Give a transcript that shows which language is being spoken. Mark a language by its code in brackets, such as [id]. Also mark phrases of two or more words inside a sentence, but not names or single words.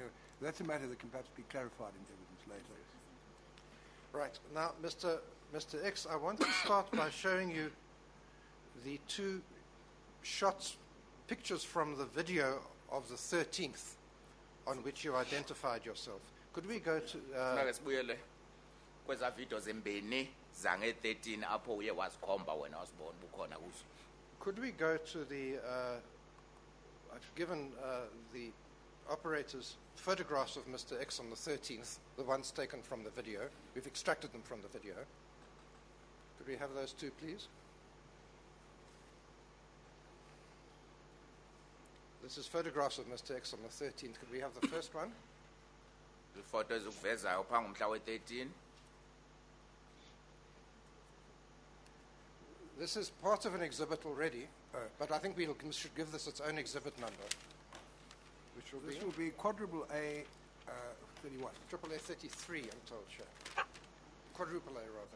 [en] That's a matter that can perhaps be clarified in evidence later. Right. Now, Mr. X, I want to start by showing you the two pictures from the video of the 13th on which you identified yourself. Could we go to... [xh] kweza video zembini zange 13 apho uye wasikhomba wena wasibona bukhona kuzo. [en] Could we go to the I've given the operators photographs of Mr. X on the 13th, the ones taken from the video. We've extracted them from the video. Could we have those two, please? This is photographs of Mr. X on the 13th. Could we have the first one? The photos [xh] ukuvezayo phambi ngomhla we13. [en] This is part of an exhibit already, but I think we should give this its own exhibit number, which will This will be quadruple A 31. Triple A 33, I'm told, Chair. Quadruple A, rather.